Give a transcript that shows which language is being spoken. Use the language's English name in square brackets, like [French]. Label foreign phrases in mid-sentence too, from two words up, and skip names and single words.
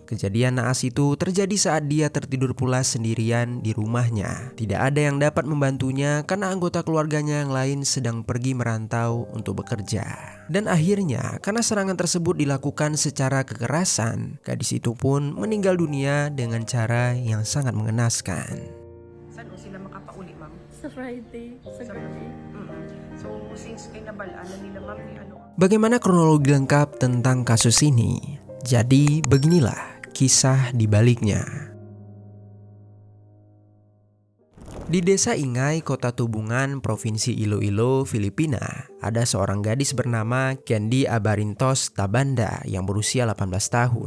[Indonesian] Kejadian naas itu terjadi saat dia tertidur pulas sendirian di rumahnya. Tidak ada yang dapat membantunya karena anggota keluarganya yang lain sedang pergi merantau untuk bekerja. Dan akhirnya, karena serangan tersebut dilakukan secara kekerasan, gadis itu pun meninggal dunia dengan cara yang sangat mengenaskan. [Hiligaynon] Saan sila makapauli, ma'am? Sa Friday, sa gabi. So, since kinabalaan na nila, ma'am, ni ano? [Indonesian] Bagaimana kronologi lengkap tentang kasus ini? Jadi beginilah kisah di baliknya. Di desa Ingay, kota Tubungan, provinsi Iloilo, Filipina, ada seorang gadis bernama Candy Abarintos Tabanda yang berusia 18 tahun.